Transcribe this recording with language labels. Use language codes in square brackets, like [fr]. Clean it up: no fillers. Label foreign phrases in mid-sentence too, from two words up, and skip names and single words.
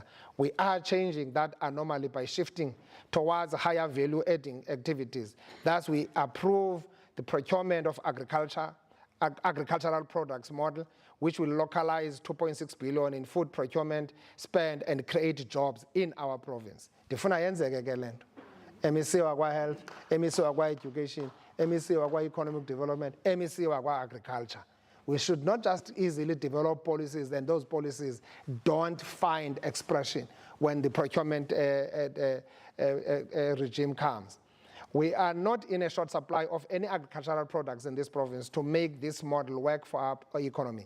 [en] We are changing that anomaly by shifting towards higher value-adding activities. Thus, we approve the procurement of agricultural products model, which will localize 2.6 billion in food procurement spend and create jobs in our province. [xh] Ndifuna yenzeke ke lento. Emisiwa kwa health, emisiwa kwa education, emisiwa kwa [en] economic development, [xh] emisiwa kwa agriculture. [en] We should not just easily develop policies and those policies don't find expression when the procurement regime comes. We are not in a short supply of any agricultural products in this province to make this model work for our economy.